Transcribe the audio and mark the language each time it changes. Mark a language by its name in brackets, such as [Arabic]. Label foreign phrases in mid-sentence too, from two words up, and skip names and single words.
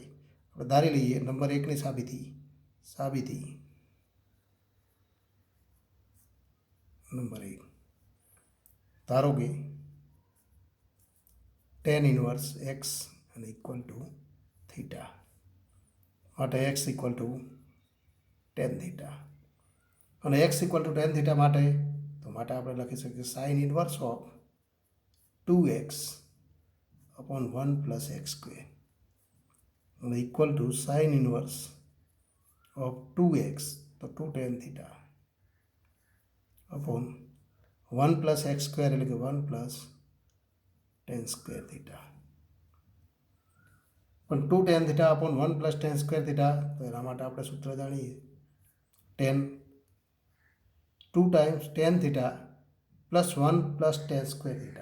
[Gujarati] આપણે ધારી લઈએ નંબર 1ની સાબિતી નંબર 1, ધારો કે [English] tan inverse x [Gujarati] અને [English] equal to થીટા માટે x equal to tan theta, અને x equal to tan theta [Gujarati] માટે આપણે લખી શકીએ [English] sine inverse of 2x upon 1 plus x square and equal to sin inverse of 2x, तो 2 tan theta upon 1 plus x square [Gujarati] એટલે કે [English] 1 plus tan square theta. પણ 2 tan theta upon 1 plus tan square theta, [Gujarati] તો એના માટે આપણે સૂત્ર જાણીએ [English] tan 2 times tan theta plus 1 plus tan square theta.